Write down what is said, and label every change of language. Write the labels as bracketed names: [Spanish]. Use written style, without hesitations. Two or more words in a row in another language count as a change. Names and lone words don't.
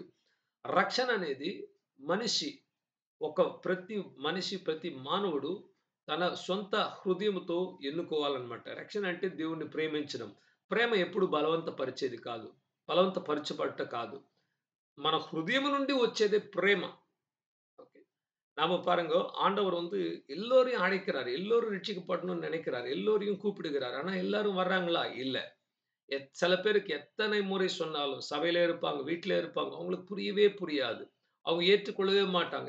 [Telugu] రక్షణ అనేది మనిషి ప్రతి మనిషి, ప్రతి మానవుడు తన సొంత హృదయముతో ఎన్నుకోవాలన్నమాట. రక్షణ అంటే దేవుణ్ణి ప్రేమించడం. ప్రేమ ఎప్పుడు బలవంతపరిచేది కాదు. బలవంతపరచబట్ట కాదు. మన హృదయము నుండి వచ్చేదే ప్రేమ. [Tamil] ஓகே. நாம பாருங்க, ஆண்டவர் வந்து எல்லோரையும் அழைக்கிறார். எல்லோரும் ரட்சிக்கப்படணும்னு நினைக்கிறார். எல்லோரையும் கூப்பிடுகிறார். ஆனா எல்லாரும் வர்றாங்களா? இல்ல. சில பேருக்கு எத்தனை முறை சொன்னாலும் சபையிலே இருப்பாங்க, வீட்டிலே இருப்பாங்க. அவங்களுக்கு புரியவே புரியாது. அவங்க ஏற்றுக்கொள்ளவே மாட்டாங்க.